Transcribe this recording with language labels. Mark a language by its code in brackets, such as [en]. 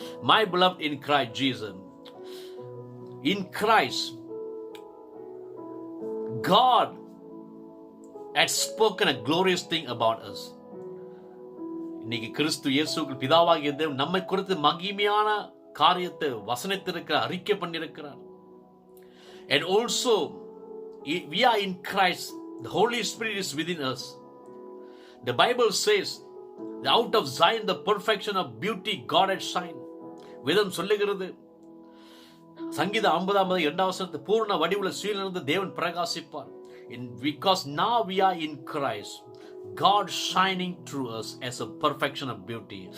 [en] My beloved in Christ Jesus, in Christ, God had spoken a glorious thing about us. [ta] இன்னைக்கு கிறிஸ்து இயேசுவுக்கு பிதாவாகிய தேவன் நம்மை குறித்து மகிமையான காரியத்தை வசனித்திருக்கிறார், அறிக்கை பண்ணியிருக்கிறார். [en] And also we are in Christ, the Holy Spirit is within us. The Bible says, out of Zion the perfection of beauty God had shined. [ta] வேதம் சொல்லுகிறது சங்கீதம் 50ஆம் அதிகாரம் 2ஆம் வசனத்தில், பூர்ண வடிவுள்ள சீயோனிலிருந்து தேவன் பிரகாசிப்பார். [en] Because now we are in Christ, God shining through us as a perfection of beauty.